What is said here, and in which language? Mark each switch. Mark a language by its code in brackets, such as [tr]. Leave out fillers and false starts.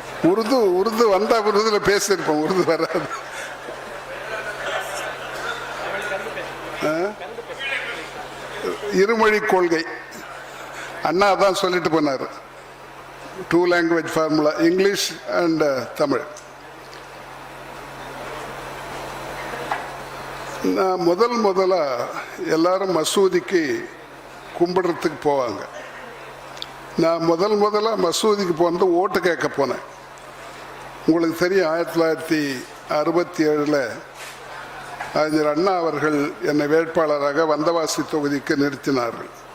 [ta] உருது வந்தா உருதுல பேசியிருப்போம், உருது வராது. இருமொழி கொள்கை அண்ணா தான் சொல்லிட்டு போனார். [en] 2 language formula, English and Tamil. [ta] நான் முதலா எல்லாரும் மசூதிக்கு கும்பிடுறதுக்கு போவாங்க. நான் முதலா மசூதிக்கு போனது ஓட்டு கேட்க போனேன். உங்களுக்கு தெரியும், 1967 அறிஞர் அண்ணா அவர்கள் என்னை வேட்பாளராக வந்தவாசி தொகுதிக்கு நிறுத்தினார்கள்.